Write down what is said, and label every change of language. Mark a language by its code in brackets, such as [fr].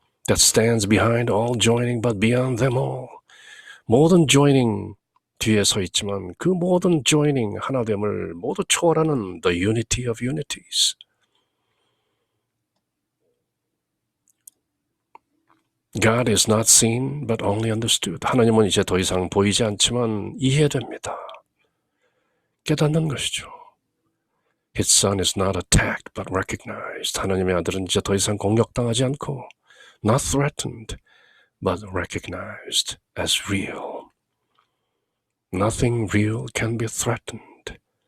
[en] That stands behind all joining but beyond them all. [ko] 모든 joining 뒤에 서 있지만 그 모든 joining 하나됨을 모두 초월하는 [en] the unity of unities. God is not seen but only understood. [ko] 하나님은 이제 더 이상 보이지 않지만 이해됩니다. 깨닫는 것이죠. [en] His son is not attacked but recognized. [ko] 하나님의 아들은 이제 더 이상 공격당하지 않고 [en] not threatened but recognized as real. Nothing real can be threatened.